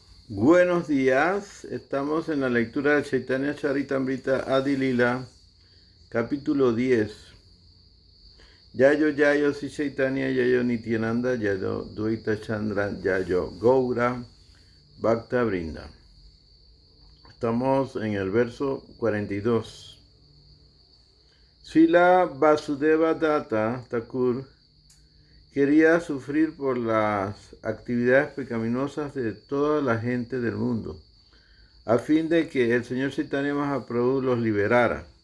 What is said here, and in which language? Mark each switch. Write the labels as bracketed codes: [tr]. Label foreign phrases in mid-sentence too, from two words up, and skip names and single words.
[es] Buenos días, estamos en la lectura de Chaitanya Charitamrita Adi Lila, capítulo 10. [sa] Yayo Yayo Si Chaitanya Yayo Nityananda Yayo Dvaita Chandra Yayo Gaura Bhakta Brinda. [es] Estamos en el verso 42. Srila Vasudeva Datta Thakur quería sufrir por las actividades pecaminosas de toda la gente del mundo, a fin de que el Señor Chaitanya Mahaprabhu los liberara.